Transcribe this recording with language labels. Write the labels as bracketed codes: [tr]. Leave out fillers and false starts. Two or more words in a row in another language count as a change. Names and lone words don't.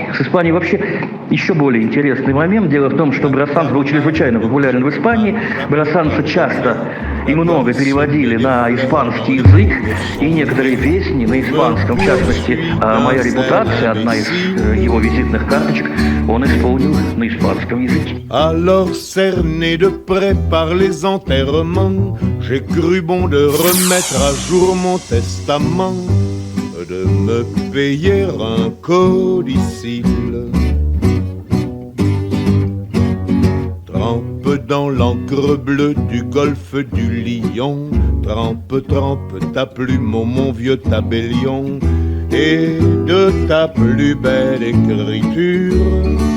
[ru] С Испанией вообще еще более интересный момент. Дело в том, что Брассанс был чрезвычайно популярен в Испании. Брассанса часто и много переводили на испанский язык, и некоторые песни на испанском, в частности, «Моя репутация», одна из его визитных карточек, он исполнил на испанском языке. [fr] Alors cerné de près par les enterrements, j'ai cru bon de remettre à jour mon testament, de me payer un codicille. Trempe dans l'encre bleue du golfe du Lion, trempe, trempe ta plume, ô mon vieux tabellion, et de ta plus belle écriture.